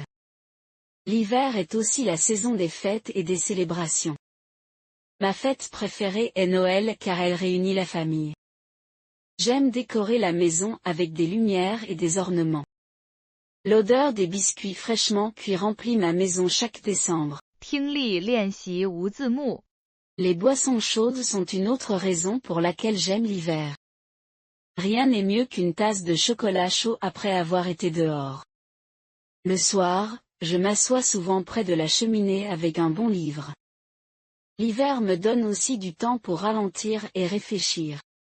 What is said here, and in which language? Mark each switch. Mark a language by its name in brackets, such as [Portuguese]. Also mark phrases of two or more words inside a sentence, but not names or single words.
[French] L'hiver est aussi la saison des fêtes et des célébrations. Ma fête préférée est Noël car elle réunit la famille. J'aime décorer la maison avec des lumières et des ornements. L'odeur des biscuits fraîchement cuits remplit ma maison chaque décembre. [Chinese] 听力练习无字幕。 [French] Les boissons chaudes sont une autre raison pour laquelle j'aime l'hiver. Rien n'est mieux qu'une tasse de chocolat chaud après avoir été dehors. Le soir, je m'assois souvent près de la cheminée avec un bon livre. L'hiver me donne aussi du temps pour ralentir et réfléchir.